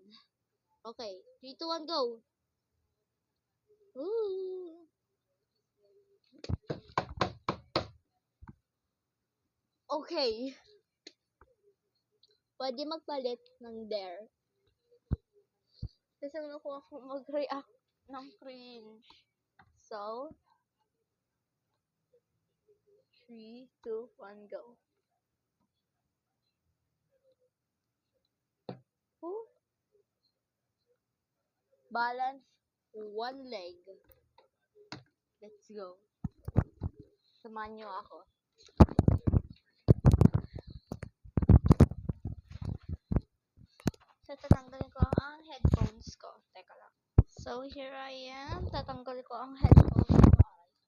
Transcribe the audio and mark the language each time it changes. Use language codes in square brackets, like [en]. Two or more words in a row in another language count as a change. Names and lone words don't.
[en] Okay, 3, 2, 1, go! Woo! Okay. [tl] Pwede magpalit ng dare. Kasi nakuha ko mag-react ng cringe. [en] So, 3, 2, 1, go. Balance one leg. Let's go. [tl] Samahan nyo ako. So, tatanggalin ko ang headphones ko. Teka lang. [en] So, here I am. [tl] Tatanggalin ko ang headphones ko.